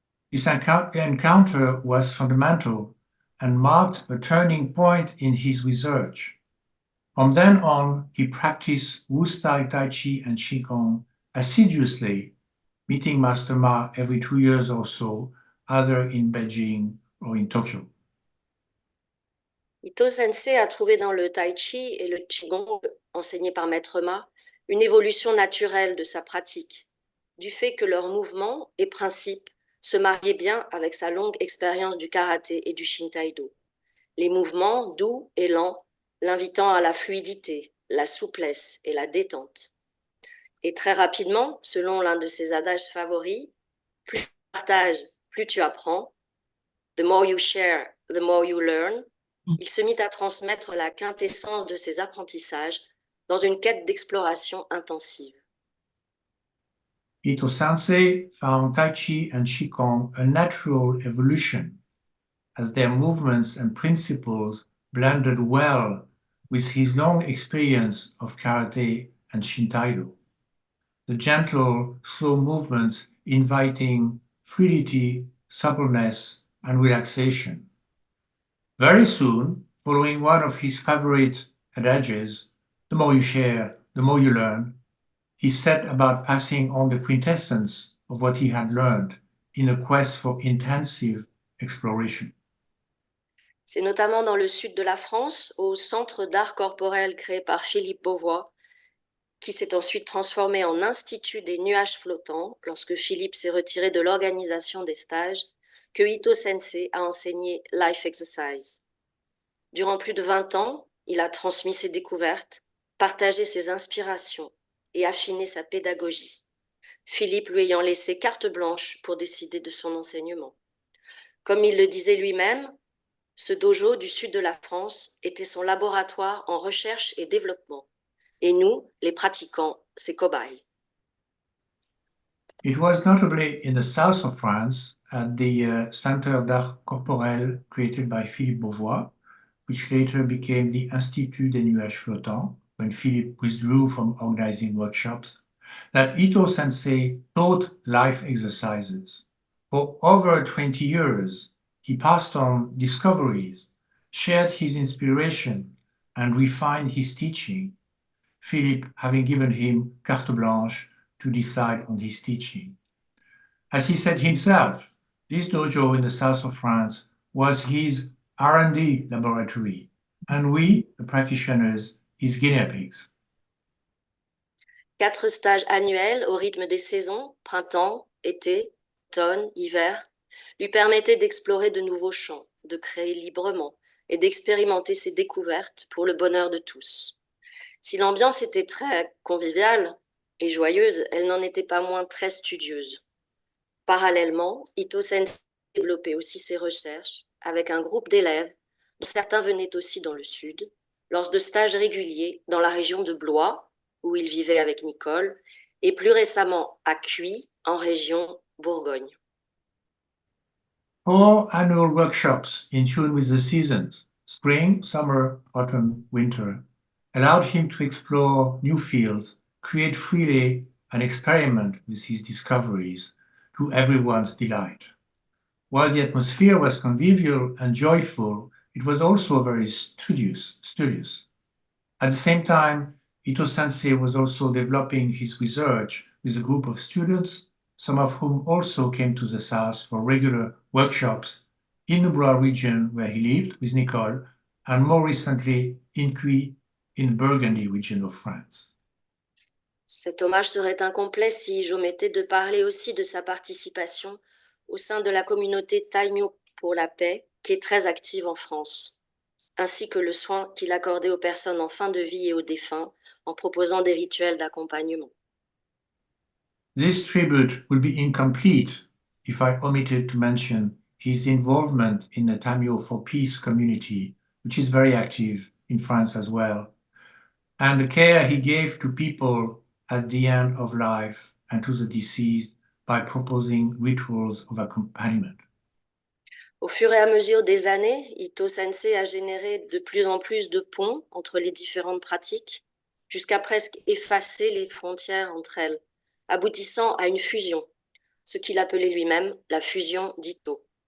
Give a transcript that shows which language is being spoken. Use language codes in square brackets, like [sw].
[en] This encounter was fundamental and marked a turning point in his research. From then on, he practiced Wu-style Tai Chi and Qigong assiduously, meeting Master Ma every 2 years or so, either in Beijing or in Tokyo. [fr] Ito Sensei a trouvé dans le Tai Chi et le Qigong, enseigné par Maître Ma, une évolution naturelle de sa pratique, du fait que leurs mouvements et principes se mariaient bien avec sa longue expérience du karaté et du Shintaïdo. Les mouvements doux et lents, l'invitant à la fluidité, la souplesse et la détente. Et très rapidement, selon l'un de ses adages favoris, plus tu partages, plus tu apprends. [en] The more you share, the more you learn. [fr] Il se mit à transmettre la quintessence de ses apprentissages dans une quête d'exploration intensive. [en] Ito Sensei found Tai Chi and Qigong a natural evolution, as their movements and principles blended well with his long experience of karate and Shintaïdo. The gentle, slow movements inviting fluidity, suppleness, and relaxation. Very soon, following one of his favorite adages, the more you share, the more you learn, he set about passing on the quintessence of what he had learned in a quest for intensive exploration. [fr] C'est notamment dans le sud de la France, au Centre d'art corporel créé par Philippe Beauvois, qui s'est ensuite transformé en Institut des nuages flottants lorsque Philippe s'est retiré de l'organisation des stages, que Ito Sensei a enseigné Life Exercise. Durant plus de 20 ans, il a transmis ses découvertes, partagé ses inspirations et affiné sa pédagogie, Philippe lui ayant laissé carte blanche pour décider de son enseignement. Comme il le disait lui-même, ce dojo du sud de la France était son laboratoire en recherche et développement. Et nous, les pratiquants, ses cobayes. [en] It was notably in the south of France at the Centre d'Art Corporel created by Philippe Beauvois, which later became the Institut des Nuages Flottants, when Philippe withdrew from organizing workshops, that Ito Sensei taught life exercises. For over 20 years, he passed on discoveries, shared his inspiration, and refined his teaching, Philippe having given him carte blanche to decide on his teaching. As he said himself, this dojo in the south of France was his R&D laboratory, and we, the practitioners, his guinea pigs. [fr] 4 stages annuels au rythme des saisons, printemps, été, automne, hiver, lui permettait d'explorer de nouveaux champs, de créer librement et d'expérimenter ses découvertes pour le bonheur de tous. Si l'ambiance était très conviviale et joyeuse, elle n'en était pas moins très studieuse. Parallèlement, Ito Sensei développait aussi ses recherches avec un groupe d'élèves, dont certains venaient aussi dans le sud, lors de stages réguliers dans la région de Blois, où il vivait avec Nicole, et plus récemment à Cuy, en région Bourgogne. [en] 4 annual workshops in tune with the seasons, spring, summer, autumn, winter, allowed him to explore new fields, create freely, and experiment with his discoveries to everyone's delight. While the atmosphere was convivial and joyful, it was also very studious. At the same time, Ito Sensei was also developing his research with a group of students, some of whom also came to the south for regular workshops in the Blois region where he lived with Nicole, and more recently in Cuy, in Burgundy region of France. [fr] Cet hommage serait incomplet si j'omettais de parler aussi de sa participation au sein de la communauté Taïmyo pour la paix, qui est très active en France, ainsi que le soin qu'il accordait aux personnes en fin de vie et aux défunts en proposant des rituels d'accompagnement. [en] This tribute would be incomplete if I omitted to mention his involvement in the Tamio for Peace community, which is very active in France as well, and the care he gave to people at the end of life and to the deceased by proposing rituals of accompaniment. [fr] Au fur et à mesure des années, Ito Sensei a généré de plus en plus de ponts entre les différentes pratiques, jusqu'à presque effacer les frontières entre elles, aboutissant à une fusion, ce qu'il appelait lui-même la fusion d'Ito.